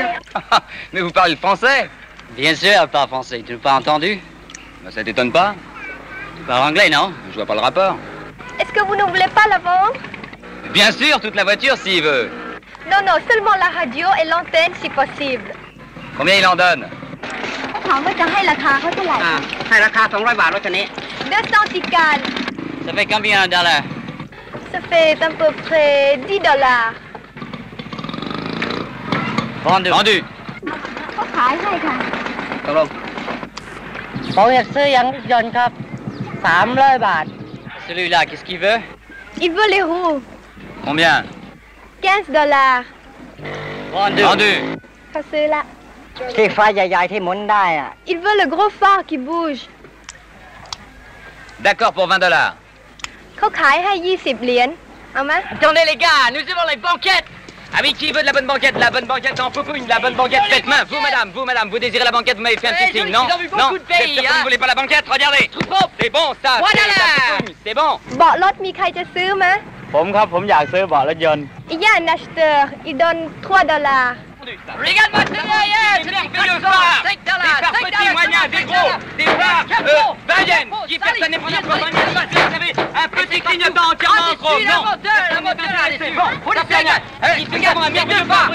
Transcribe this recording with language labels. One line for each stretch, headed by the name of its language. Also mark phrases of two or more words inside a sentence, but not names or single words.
French: Mais vous parlez le français? Bien sûr, elle parle français. Tu n'as pas entendu? Ben, ça t'étonne pas? Tu parles anglais, non? Je vois pas le rapport. Est-ce que vous ne voulez pas la vendre? Bien sûr, toute la voiture s'il veut. Non, non, seulement la radio et l'antenne si possible. Combien il en donne?
Thai: ถามว่าจะให้ราคาเขาเท่าไหร่ ให้ราคา200 บาทรถคันนี้
French: 200 ticals. Ça fait combien de dollars? Ça fait à peu près $10. Vendu. Vendu.
Thai: เขาขายให้ค่ะ ตกลง ผมอยากซื้อยางรถยนต์ครับ300 บาท
French: Celui-là, qu'est-ce qu'il veut? Il veut les roues. Combien? $15. Vendu. Vendu.
Thai: เขาซื้อละ ที่ไฟใหญ่ๆที่หมุนได้อะ
French: Il veut le gros phare qui bouge. D'accord pour $20.
Thai: เขาขายให้20 เหรียญเอาไหม
French: Attendez les gars, nous avons les banquettes. Ah oui, qui veut de la bonne banquette? La bonne banquette en poupougne, la bonne banquette faites main. Vous, madame, vous désirez la banquette, vous m'avez fait un petit signe, non? Dans Non, beaucoup de pays, vous ne voulez pas la banquette? Regardez. C'est bon, ça. Voilà. C'est la poupougne, c'est bon.
Thai: เบาะรถมีใครจะซื้อไหม ผมครับผมอยากซื้อเบาะรถยนต์
French: Il y a un acheteur, il donne $3. Regarde-moi, c'est derrière, c'est merveilleux phare. Des phares petits, moyens, des gros, des phares, Bayen, qui personne n'est première fois dans une vous savez, un petit clignotant entièrement en chrome. Non, la moteur, c'est bon, faut le faire. Il fait également un merveilleux phare.